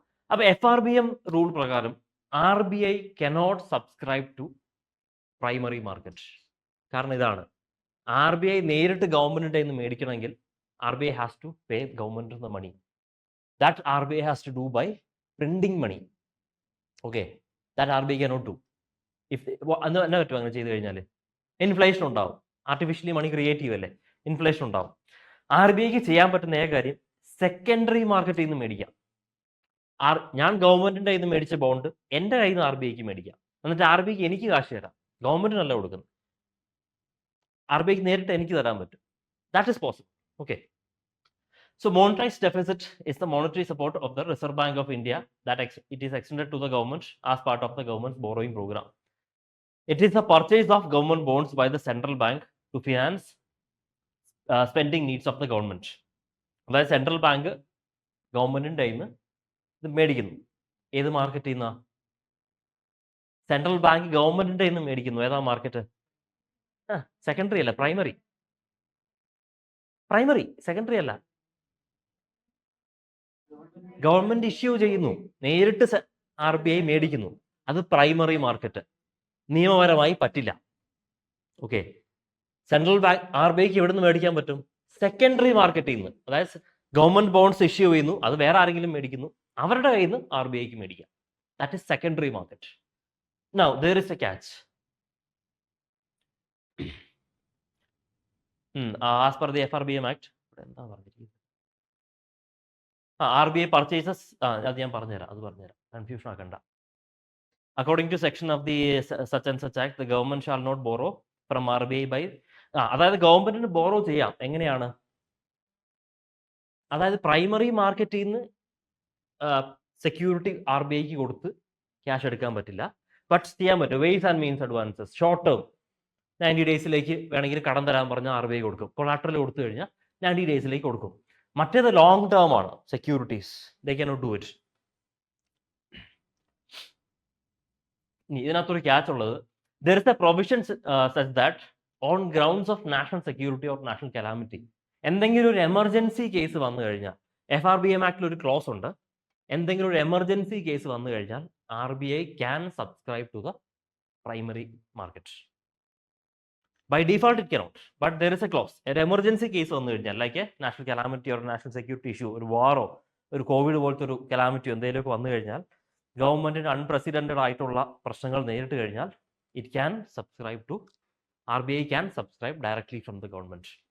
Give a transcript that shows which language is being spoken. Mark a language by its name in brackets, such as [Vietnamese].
[Malayalam] അപ്പൊ [English] FRBM rule പ്രകാരം RBI cannot subscribe to primary market. [Malayalam] കാരണം ഇതാണ്, RBI നേരിട്ട് ഗവൺമെന്റിന്റെ കയ്യിൽ നിന്ന് മേടിക്കണമെങ്കിൽ [English] RBI has to pay government the money. That RBI has to do by printing money. Okay, that RBI cannot do. [Malayalam] എന്നാ പറ്റും അങ്ങനെ ചെയ്ത് കഴിഞ്ഞാൽ? ഇൻഫ്ലേഷൻ ഉണ്ടാവും. ആർട്ടിഫിഷ്യലി മണി ക്രിയേറ്റീവ് അല്ലേ, ഇൻഫ്ലേഷൻ ഉണ്ടാവും. RBIക്ക് ചെയ്യാൻ പറ്റുന്ന ഏക കാര്യം സെക്കൻഡറി മാർക്കറ്റിൽ നിന്ന് മേടിക്കാം. ഞാൻ ഗവൺമെന്റിന്റെ കയ്യിൽ നിന്ന് മേടിച്ച ബോണ്ട് എൻ്റെ കയ്യിൽ നിന്ന് RBIക്ക് മേടിക്കാം, എന്നിട്ട് RBIക്ക് എനിക്ക് കാശ് തരാം. ഗവൺമെന്റിനല്ല കൊടുക്കുന്നത്, RBIക്ക് നേരിട്ട് എനിക്ക് തരാൻ പറ്റും. [English] That is possible. Okay, so monetized deficit is the monetary support of the Reserve Bank of India that it is extended to the government as part of the government's borrowing program. It is the purchase of government bonds by the central bank to finance spending needs of the government. [Malayalam] അതായത് central bank ഗവൺമെന്റിന്റെ കയ്യിൽ നിന്ന് ഇത് മേടിക്കുന്നു. ഏത് മാർക്കറ്റിൽ നിന്നാ? Central bank ഗവൺമെന്റിന്റെ കയ്യിൽ നിന്ന് മേടിക്കുന്നു. ഏതാ മാർക്കറ്റ്? സെക്കൻഡറി അല്ല, പ്രൈമറി. സെക്കൻഡറി അല്ല, ഗവൺമെന്റ് ഇഷ്യൂ ചെയ്യുന്നു, നേരിട്ട് RBI മേടിക്കുന്നു. അത് പ്രൈമറി മാർക്കറ്റ്, നിയമപരമായി പറ്റില്ല. ഓക്കെ, സെൻട്രൽ ബാങ്ക് RBIക്ക് എവിടെ നിന്ന് മേടിക്കാൻ പറ്റും? സെക്കൻഡറി മാർക്കറ്റിൽ നിന്ന്. അതായത് ഗവൺമെന്റ് ബോണ്ട്സ് ഇഷ്യൂ ചെയ്യുന്നു, അത് വേറെ ആരെങ്കിലും മേടിക്കുന്നു, അവരുടെ കയ്യിൽ നിന്ന് RBIക്ക് മേടിക്കാം. [English] That is secondary market. Now there is a catch. As per the FRBM Act, [Malayalam] എന്താ പറഞ്ഞിരിക്കുന്നത്? [English] RBI purchases, [Malayalam] അത് ഞാൻ പറഞ്ഞുതരാം, കൺഫ്യൂഷൻ ആക്കണ്ട. [English] According to section of the such and such act, the government shall not borrow from RBI by, [Malayalam] അതായത് ഗവൺമെന്റിന് borrow ചെയ്യാം. എങ്ങനെയാണ്? അതായത് പ്രൈമറി മാർക്കറ്റിൽ നിന്ന് സെക്യൂരിറ്റി RBIക്ക് കൊടുത്ത് ക്യാഷ് എടുക്കാൻ പറ്റില്ല, ബട്ട് ചെയ്യാൻ പറ്റും wise and means advances. Short term 90 ഡേയ്സിലേക്ക് വേണമെങ്കിൽ കടം തരാൻ പറഞ്ഞാൽ RBI കൊടുക്കും. കൊളാട്രൽ കൊടുത്തു കഴിഞ്ഞാൽ 90 ഡേയ്സിലേക്ക് കൊടുക്കും. മറ്റേത് ലോങ് ടേം ആണ്, securities, [English] They cannot do it. [Malayalam] ഇതിനകത്തൊരു ക്യാച്ച് ഉള്ളത്, [English] there is a provision such that on grounds of national security or national calamity, [Malayalam] എന്തെങ്കിലും ഒരു എമർജൻസി കേസ് വന്നു കഴിഞ്ഞാൽ, FRBM ആക്ടിൽ ഒരു ക്ലോസ് ഉണ്ട്, എന്തെങ്കിലും ഒരു എമർജൻസി കേസ് വന്നു കഴിഞ്ഞാൽ [English] RBI can subscribe to the primary market. By default it cannot, but there is a clause. [Malayalam] ഒരു എമർജൻസി കേസ് വന്നു കഴിഞ്ഞാൽ, [English] like a national calamity or national security issue, [Malayalam] ഒരു വാറോ ഒരു കോവിഡ് പോലത്തെ ഒരു കലാമിറ്റിയോ എന്തെങ്കിലുമൊക്കെ വന്നു കഴിഞ്ഞാൽ, ഗവൺമെന്റിന് അൺപ്രസിഡന്റഡ് ആയിട്ടുള്ള പ്രശ്നങ്ങൾ നേരിട്ട് കഴിഞ്ഞാൽ, [English] It can subscribe to RBI can subscribe directly from the government.